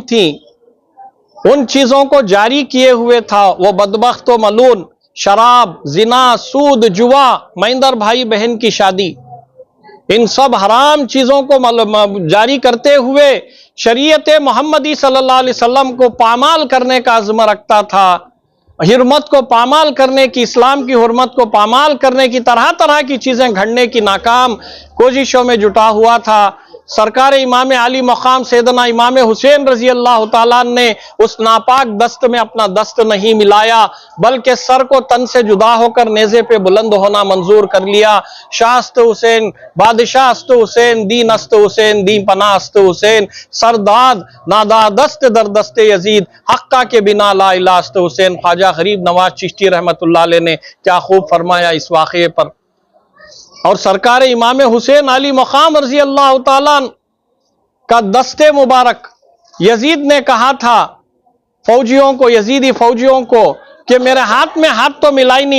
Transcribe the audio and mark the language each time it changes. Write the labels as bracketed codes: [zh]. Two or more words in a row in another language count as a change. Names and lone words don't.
[ur] تھیں ان چیزوں کو جاری کیے ہوئے تھا، وہ بدبخت و ملعون شراب، زنا، سود، جوا، مہندر بھائی بہن کی شادی، ان سب حرام چیزوں کو جاری کرتے ہوئے شریعت محمدی [ar] صلی اللہ علیہ وسلم [ur] کو پامال کرنے کا عزم رکھتا تھا، حرمت کو پامال کرنے کی، اسلام کی حرمت کو پامال کرنے کی طرح طرح کی چیزیں گھڑنے کی ناکام کوششوں میں جٹا ہوا تھا۔ سرکار امام علی مقام سیدنا امام حسین [ar] رضی اللہ تعالیٰ [ur] نے اس ناپاک دست میں اپنا دست نہیں ملایا، بلکہ سر کو تن سے جدا ہو کر نیزے پہ بلند ہونا منظور کر لیا۔ [fa] شاہ است حسین، بادشاہ است حسین، دین است حسین، دین پناہ است حسین، سرداد نادادست در دست یزید، حقہ کے بنا [ar] لا الہ [fa] است حسین۔ [ur] خواجہ غریب نواز چشتی [ar] رحمت اللہ علیہ [ur] نے کیا خوب فرمایا اس واقعے پر۔ اور سرکار امام حسین علی مقام [ar] رضی اللہ تعالیٰ [ur] کا دست مبارک یزید نے کہا تھا فوجیوں کو، یزیدی فوجیوں کو، کہ میرے ہاتھ میں ہاتھ تو ملا ہی نہیں۔